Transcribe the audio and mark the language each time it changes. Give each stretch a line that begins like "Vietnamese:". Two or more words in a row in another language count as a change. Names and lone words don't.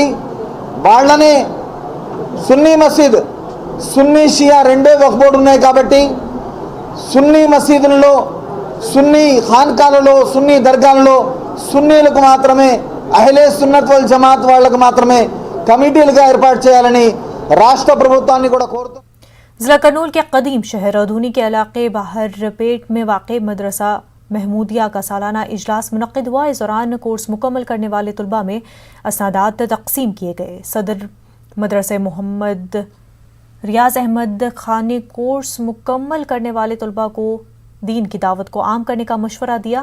Telugu: వాళ్ళనే సున్నీ మసీద్, సున్నీ షియా రెండే వక్ఫ్ బోర్డు ఉన్నాయి కాబట్టి సున్నీ మసీదులలో, సున్నీ ఖాన్కాలలో, సున్నీ దర్గాలలో సున్నీలకు మాత్రమే
Urdu: اہل سنت وال جماعت
Telugu: వాళ్ళకు మాత్రమే కమిటీలుగా ఏర్పాటు చేయాలని రాష్ట్ర ప్రభుత్వాన్ని కూడా కోరుతూ
Urdu: ضلع کرنول کے قدیم شہر اودھونی کے علاقے باہر پیٹ میں واقع مدرسہ محمودیہ کا سالانہ اجلاس منعقد ہوا. اس دوران کورس مکمل کرنے والے طلباء میں اسنادات تقسیم کیے گئے. صدر مدرسہ محمد ریاض احمد خان نے کورس مکمل کرنے والے طلباء کو دین کی دعوت کو عام کرنے کا مشورہ دیا.